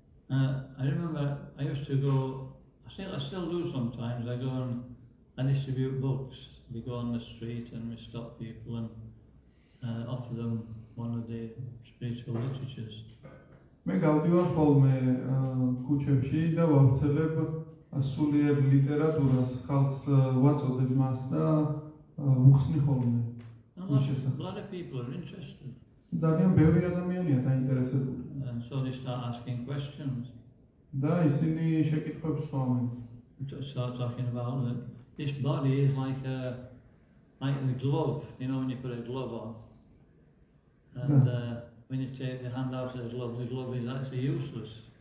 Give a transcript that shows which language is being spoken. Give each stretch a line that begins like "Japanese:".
English: I remember I used to go, I still do sometimes, I go and I distribute books. We go on the street and we stop people and offer them one of the spiritual literatures.
Georgian: მე გავდივარ ხოლმე ქუჩებში და ვავრცელებ სულიერ ლიტერატურას, ხალხს ვაწოდებ მას და ვუხსნი ხოლმე.
English: A lot of people are interested.
Georgian: ძალიან ბევრი ადამიანია დაინტერესებული.
English: And so they start asking questions.
Georgian: და ისინი შეკითხვებს სვამენ.
English: Start talking about that this body is like the glove, you know, when you put a glove on. And when you take the hand out of the glove is actually useless.